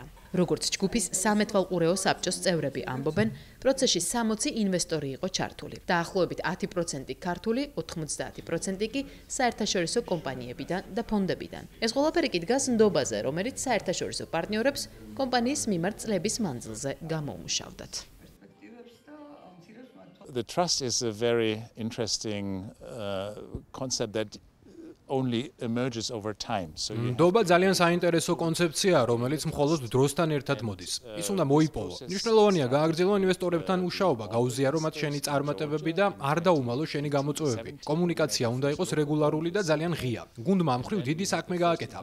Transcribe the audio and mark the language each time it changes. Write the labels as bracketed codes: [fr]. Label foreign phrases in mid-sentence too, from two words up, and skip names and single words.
[ka] როგორც ჯგუფის სამეთვალყურეო საბჭოს წევრები ამბობენ, პროცესში 60 ინვესტორი იყო ჩართული. დაახლოებით 10% ქართული, 90% კი საერთაშორისო კომპანიებიდან და ფონდებიდან. ეს ყველაფერი კი დგას ნდობაზე, რომელიც საერთაშორისო პარტნიორებს კომპანიის მიმართ წლების მანძილზე გამოუმუშავდათ. [en] The trust is a very interesting concept that only emerges over time. So [ka] ნდობა ძალიან საინტერესო კონცეფციაა, რომელიც მხოლოდ დროსთან ერთად მოდის. ის უნდა მოიპოვო. მნიშვნელოვანია გააგრძელო ინვესტორებთან მუშაობა, გაუზიარო მათ შენი წარმატებები და არ დაუმალო შენი გამოწვევები. კომუნიკაცია უნდა იყოს რეგულარული და ძალიან ღია. გუნდმა ამ მხრივ დიდი საქმე გააკეთა.